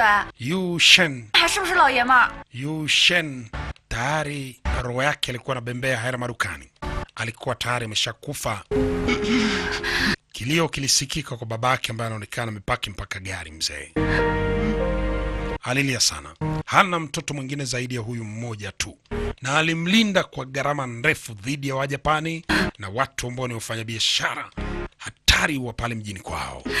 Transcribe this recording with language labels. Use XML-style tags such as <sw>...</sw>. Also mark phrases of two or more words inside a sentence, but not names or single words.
<sw>Yu Shen.</sw> <zh>还是不是老爷们儿？</zh> <sw>Yu Shen tayari roho yake alikuwa anabembea haya marukani. Alikuwa tayari ameshakufa. Kilio kilisikika kwa babake ambaye anaonekana amepaki mpaka gari mzee. Alilia sana. Hana mtoto mwingine zaidi ya huyu mmoja tu. Na alimlinda kwa gharama ndefu dhidi ya Wajapani na watu ambao ni wafanya biashara hatari wa pale mjini kwao.</sw>